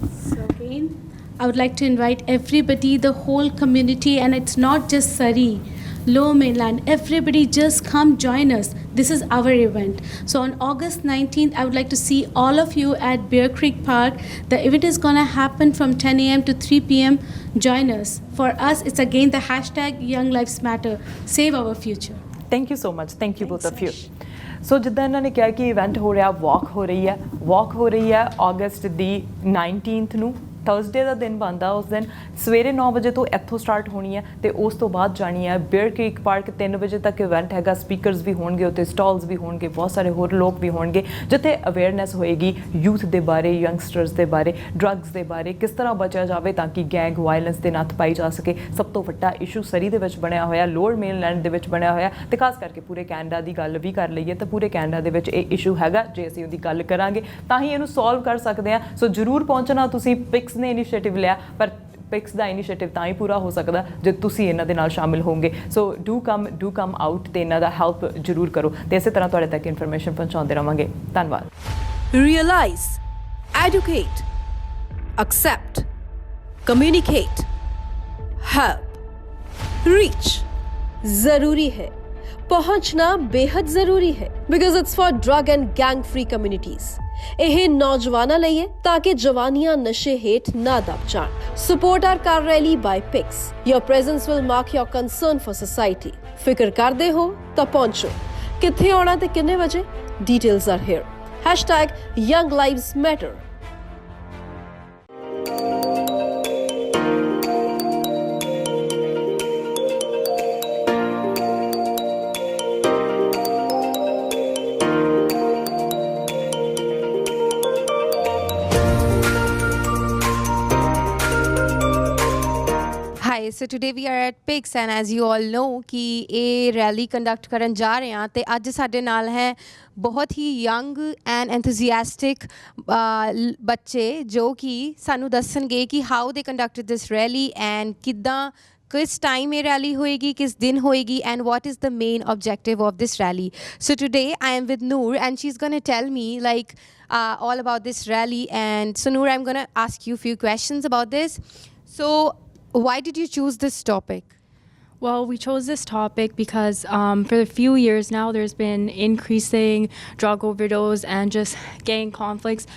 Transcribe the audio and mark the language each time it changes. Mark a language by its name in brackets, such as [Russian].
[English] So again, I would like to invite everybody, the whole community, and it's not just Surrey, Lower Mainland, everybody just come join us. This is our event. So on August 19th, I would like to see all of you at Bear Creek Park. The event is going to happen from 10 a.m. to 3 p.m. Join us. For us, it's again the hashtag Young Lives Matter. Save our future. Thank you so much. Thank you both of you. Thanks, [Punjabi] ਸੋ ਜਿੱਦਾਂ ਇਹਨਾਂ ਨੇ ਕਿਹਾ ਕਿ event ਹੋ ਰਿਹਾ ਵਾਕ ਹੋ ਰਹੀ ਹੈ ਅਗਸਟ ਦੀ 19th ਨੂੰ ਥਰਸਡੇ ਦਾ ਦਿਨ ਬਣਦਾ ਉਸ ਦਿਨ ਸਵੇਰੇ 9 ਵਜੇ ਤੋਂ ਇੱਥੋਂ ਸਟਾਰਟ ਹੋਣੀ ਹੈ ਤੇ ਉਸ ਤੋਂ ਬਾਅਦ ਜਾਣੀ ਹੈ ਬੀਅਰ ਕ੍ਰੀਕ ਪਾਰਕ 3 ਵਜੇ ਤੱਕ ਇਵੈਂਟ ਹੈਗਾ ਸਪੀਕਰਸ ਵੀ ਹੋਣਗੇ ਉੱਤੇ ਸਟਾਲਸ ਵੀ ਹੋਣਗੇ ਬਹੁਤ ਸਾਰੇ ਹੋਰ ਲੋਕ ਵੀ ਹੋਣਗੇ ਜਿੱਥੇ ਅਵੇਅਰਨੈਸ ਹੋਏਗੀ ਯੂਥ ਦੇ ਬਾਰੇ ਯੰਗਸਟਰਸ ਦੇ ਬਾਰੇ ਡਰੱਗਸ ਦੇ ਬਾਰੇ ਕਿਸ ਤਰ੍ਹਾਂ ਬਚਿਆ ਜਾਵੇ ਤਾਂ ਕਿ ਗੈਂਗ ਵਾਇਲੈਂਸ ਦੇ ਨੱਥ ਪਾਈ ਜਾ ਸਕੇ ਸਭ ਤੋਂ ਵੱਡਾ ਇਸ਼ੂ ਸਰੀ ਦੇ ਵਿੱਚ ਬਣਿਆ ਹੋਇਆ ਲੋਅਰ ਮੇਨਲੈਂਡ ਦੇ ਵਿੱਚ ਬਣਿਆ ਹੋਇਆ ਤੇ ਖਾਸ ਕਰਕੇ ਪੂਰੇ ਕੈਨੇਡਾ ਦੀ ਗੱਲ ਵੀ ਕਰ ਲਈਏ ਤਾਂ ਪੂਰੇ ਕੈਨੇਡਾ ਦੇ ਵਿੱਚ ਇਹ ਇਸ਼ੂ ਹੈਗਾ ਜੇ ਅਸੀਂ ਉਹਦੀ ਗੱਲ ਕਰਾਂਗੇ ਤਾਂ ਹੀ ਇਹਨੂੰ ਸੋਲਵ ਕਰ ਸਕਦੇ ਹਾਂ ਸੋ ਜ਼ਰੂਰ ਪਹੁੰਚਣਾ ਤੁਸੀਂ ਪਿਕਸ ਨੇ ਇਨੀਸ਼ੀਏਟਿਵ ਲਿਆ ਪਰ ਪਿਕਸ ਦਾ ਇਨੀਸ਼ੀਏਟਿਵ ਤਾਂ ਹੀ ਪੂਰਾ ਹੋ ਸਕਦਾ ਜੇ ਤੁਸੀਂ ਇਹਨਾਂ ਦੇ ਨਾਲ ਸ਼ਾਮਿਲ ਹੋਵੋਗੇ ਸੋ [English] do come out [Punjabi] ਤੇ ਇਹਨਾਂ ਦਾ ਹੈਲਪ ਜ਼ਰੂਰ ਕਰੋ ਤੇ ਇਸੇ ਤਰ੍ਹਾਂ ਤੁਹਾਡੇ ਤੱਕ ਇਨਫੋਰਮੇਸ਼ਨ ਪਹੁੰਚਾਉਂਦੇ ਰਵਾਂਗੇ ਧੰਨਵਾਦ [English] Realize, educate, accept, communicate, help, reach. [Hindi] जरूरी है पहुंचना बेहद जरूरी है [English] because it's for drug and gang free communities. [Punjabi] ਇਹ ਨੌਜਵਾਨਾਂ ਲਈ ਹੈ ਤਾਂ ਕਿ ਜਵਾਨੀਆਂ ਨਸ਼ੇ ਹੇਠ ਨਾ ਦਬ ਜਾਣ [English] support our car rally by picks your presence will mark your concern for society [Punjabi] ਫਿਕਰ ਕਰਦੇ ਹੋ ਤਾਂ ਪਹੁੰਚੋ ਕਿੱਥੇ ਆਉਣਾ ਤੇ ਕਿੰਨੇ ਵਜੇ [English] details are here [Punjabi] #YoungLivesMatter [English] Hi, Hi, so today we are at PICS and as you all know [Punjabi] कि ਇਹ ਰੈਲੀ ਕੰਡਕਟ ਕਰਨ ਜਾ ਰਹੇ ਹਾਂ ਤੇ ਅੱਜ ਸਾਡੇ ਨਾਲ ਹੈ ਬਹੁਤ ਹੀ [English] young and enthusiastic [Punjabi] ਬੱਚੇ ਜੋ ਕਿ ਸਾਨੂੰ ਦੱਸਣਗੇ ਕਿ [English] how they conducted this rally and [Punjabi] ਕਿੱਦਾਂ [Hindi] किस टाइम ये रैली होएगी किस दिन होएगी [English] and what is the main objective of this rally. So today I am with Noor and she's going to tell me like all about this rally. And so Noor, I'm going to ask you a few questions about this. So why did you choose this topic? Well, we chose this topic because for a few years now, there's been increasing drug overdose and just gang conflicts.